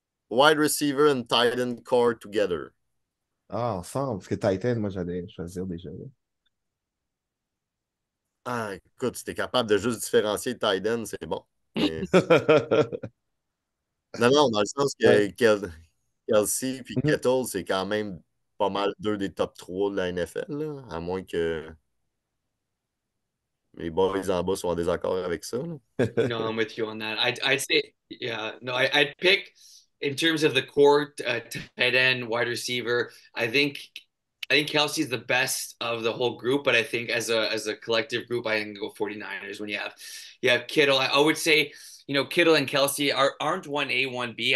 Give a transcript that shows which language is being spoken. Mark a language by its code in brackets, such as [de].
[en] Wide receiver and tight end core together. [fr] Ah, ensemble, parce que Titan, moi, j'allais choisir déjà. Ah, écoute, si t'es capable de juste différencier tight end, c'est bon. Mais... Non, dans le sens Ouais. que Kelsey et Mhm. Kettle, c'est quand même pas mal 2 des top 3 de la NFL, là, à moins que les boys en bas soient en désaccord avec ça. Là. [en] No, I'm with you on that. I'd say, yeah, no, I'd pick in terms of the core, tight end, wide receiver. I think Kelsey's the best of the whole group, but I think as a collective group, I can go 49ers when you have Kittle. I would say, Kittle and Kelsey aren't 1A, 1B.